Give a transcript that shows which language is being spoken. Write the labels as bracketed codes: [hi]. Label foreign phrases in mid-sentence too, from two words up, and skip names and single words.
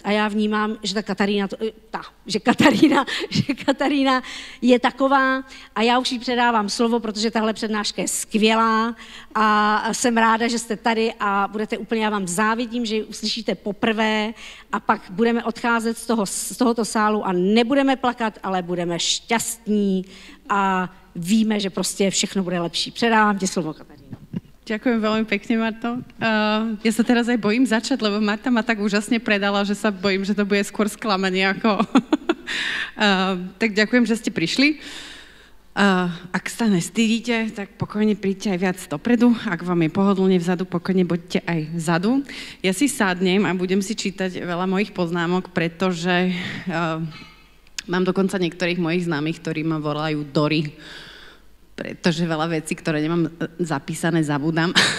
[cs] A já vnímám, že Katarína je taková a já už jí předávám slovo, protože tahle přednáška je skvělá a jsem ráda, že jste tady a budete úplně, já vám závidím, že ji uslyšíte poprvé a pak budeme odcházet z tohoto sálu a nebudeme plakat, ale budeme šťastní a víme, že prostě všechno bude lepší. Předávám ti slovo, Kataríno. [sk] Ďakujem veľmi pekne, Marto. Ja sa teraz aj bojím začať, lebo Marta ma tak úžasne predala, že sa bojím, že to bude skôr sklamanie ako... Tak ďakujem, že ste prišli. Ak sa nestydíte, tak pokojne príďte aj viac dopredu. Ak vám je pohodlne vzadu, pokojne buďte aj vzadu. Ja si sadnem a budem si čítať veľa mojich poznámok, pretože mám dokonca niektorých mojich známych, ktorí ma volajú Dory, pretože veľa vecí, ktoré nemám zapísané, zabudám.